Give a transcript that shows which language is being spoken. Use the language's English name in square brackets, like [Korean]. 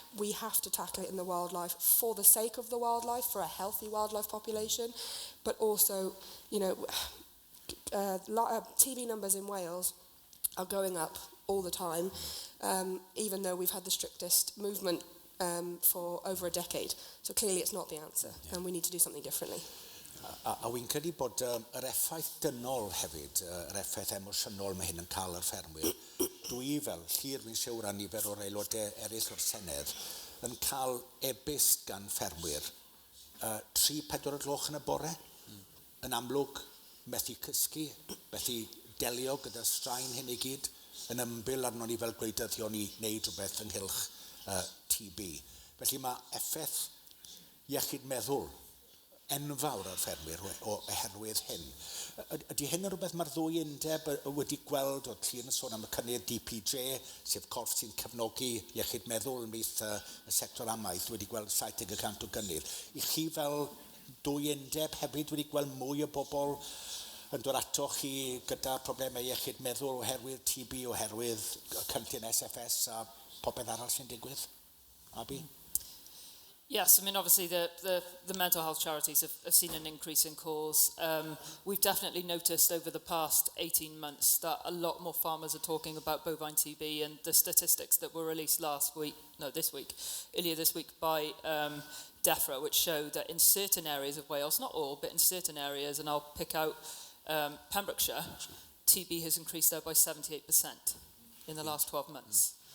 [English] We have to tackle it in the wildlife for the sake of the wildlife, for a healthy wildlife population, but also, you know, TB numbers in Wales are going up all the time, even though we've had the strictest movement for over a decade. So clearly it's not the answer, and we need to do something differently. [Welsh] A wy'n credu bod yr effaith dynol hefyd, yr effaith emosiynol mae hyn yn cael ar ffermwyr, dwi fel llir fi'n siŵr a nifer o'r aelodau eraill o'r Senedd, yn cael ebyst gan ffermwyr 3-4 o'r gloch yn y bore. Yn amlwg, methu cysgu, methu delio gyda straen hyn i gyd, yn ymbil arno ni fel gwleidyddion i wneud rhywbeth ynghylch TB. Felly mae effaith iechyd meddwl enfawr ar ffermwyr oherwydd hyn. Ydy hyn yn rhywbeth mae'r ddwy undeb wedi gweld, o ti yn sôn am y cynnydd DPJ, sef corff sy'n cefnogi iechyd meddwl ymwneud y sector amaeth, wedi gweld 70% o gynnydd. I chi fel dwy undeb hefyd wedi gweld mwy o bobl yn dod ato chi gyda problemau iechyd meddwl oherwydd TB, oherwydd cynllun SFS a popeth arall sy'n digwydd? Abi? [English] Yes, I mean, obviously the mental health charities have seen an increase in calls. We've definitely noticed over the past 18 months that a lot more farmers are talking about bovine TB, and the statistics that were released earlier this week by DEFRA, which show that in certain areas of Wales, not all, but in certain areas, and I'll pick out Pembrokeshire, TB has increased there by 78% in the last 12 months.